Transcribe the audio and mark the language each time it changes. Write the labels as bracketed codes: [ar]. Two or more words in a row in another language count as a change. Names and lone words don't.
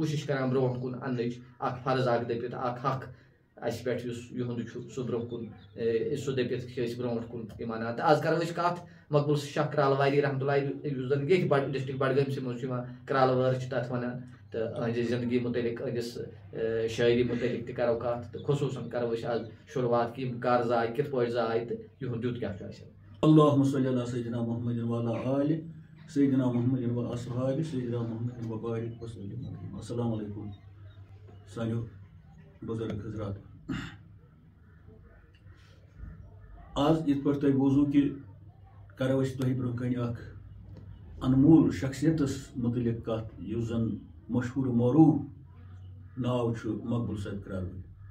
[ks] کوٗشِش کران برونٛٹھ کُن اننٕچ اکھ فرض اکھ دٔپِتھ اکھ حق اَسہِ پٮ۪ٹھ یُس یِہُنٛد چھُ سُہ برونٛہہ کُن سُہ دٔپِتھ چھِ أسۍ برونٛٹھ کُن یِم انان تہٕ آز کرو أسۍ کتھ مقبول شاہ کرالہٕ [ar] رحمتہ اللہ [ks] یُس زن ییٚتہِ ڈسٹرک بڈگٲمِسٕے منٛز چھُ یِوان کرالہٕ وٲر چھِ تتھ ونان تہٕ أہنٛزِ زندگی متعلق أہنٛدِس شٲعری متعلق تہِ کرو کتھ تہٕ خصوٗصن کرو أسۍ آز شروعات کہِ یِم کر زاے کِتھ پٲٹھۍ زاے تہٕ یِہُنٛد دیُت کیاہ چھُ اَسہِ [ar] اللہُمہ صلی علی سیدنا محمد وعلی آلِ سیدنا محمد واصحابہِ سیدنا محمد وبارک وسلم السلام علیکم [ks] سانیو بزرگ حضرات آز یِتھ پٲٹھۍ تۄہہِ بوٗزوٗ کہِ کرو أسۍ تۄہہِ برونٛہہ کَنہِ اکھ انمول شخصیتس متعلق کتھ یُس زن مشہوٗر معروٗف ناو چھُ مقبول صٲب کرالہٕ